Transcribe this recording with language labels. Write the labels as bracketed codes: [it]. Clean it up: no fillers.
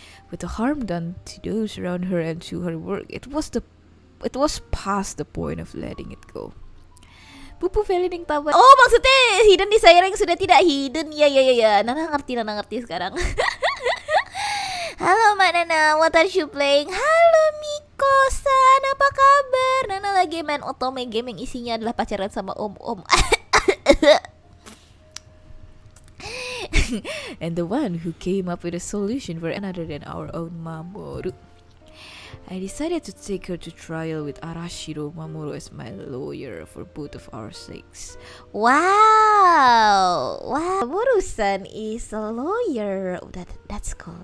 [en] With the harm done to those around her and to her work, it was past the point of letting it go. [id] Pupu Velin yang tahu. Oh maksudnya [en] hidden desire [id] yang sudah tidak hidden. Ya. Nana ngerti sekarang. Halo Mbak [en] Nana, what are you playing? [id] Halo Miko-san, apa kabar? Nana lagi main otome game yang isinya adalah pacaran sama om-om. [en] And the one who came up with a solution for another than our own Mamoru. I decided to take her to trial with Arashiro Mamoru as my lawyer for both of our sakes. Wow, Mamoru-san is a lawyer. That's cool.